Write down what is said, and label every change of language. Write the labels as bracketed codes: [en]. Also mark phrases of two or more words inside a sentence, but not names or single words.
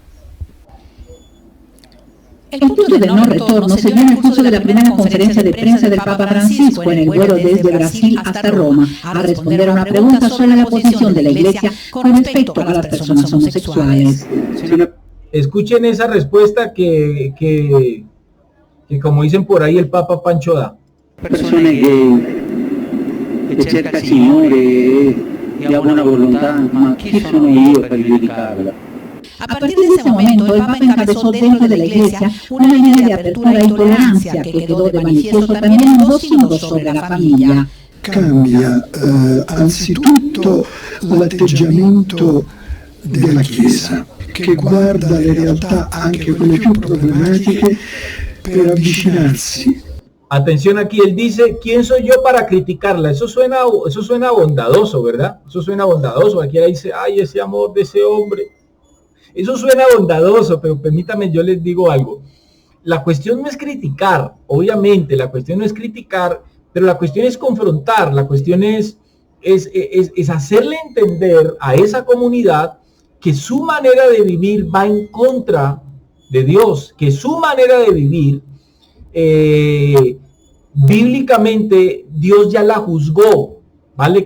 [es] El punto de no retorno se dio en el curso de la primera conferencia de prensa del Papa Francisco en el vuelo desde Brasil hasta Roma, a responder a una pregunta sobre la posición de la Iglesia con respecto a las personas homosexuales. Escuchen esa respuesta que como dicen por ahí, el Papa Pancho da. [it] Persone che cerca il Signore e ha buona volontà, ma chi sono io per giudicarla? [es] A partir de ese momento, el Papa encabezó dentro de la Iglesia una línea de apertura y tolerancia que quedó de manifiesto también en dos sínodos sobre la familia. [it] Cambia anzitutto l'atteggiamento della Chiesa, che guarda le realtà, anche quelle più problematiche, per avvicinarsi. [es] Atención aquí, él dice, ¿quién soy yo para criticarla? Eso suena bondadoso, ¿verdad? Eso suena bondadoso. Aquí dice, ay, ese amor de ese hombre. Eso suena bondadoso, pero permítame, yo les digo algo. La cuestión no es criticar, obviamente, la cuestión no es criticar, pero la cuestión es confrontar, la cuestión es hacerle entender a esa comunidad que su manera de vivir va en contra de Dios, que su manera de vivir, bíblicamente, Dios ya la juzgó, ¿vale?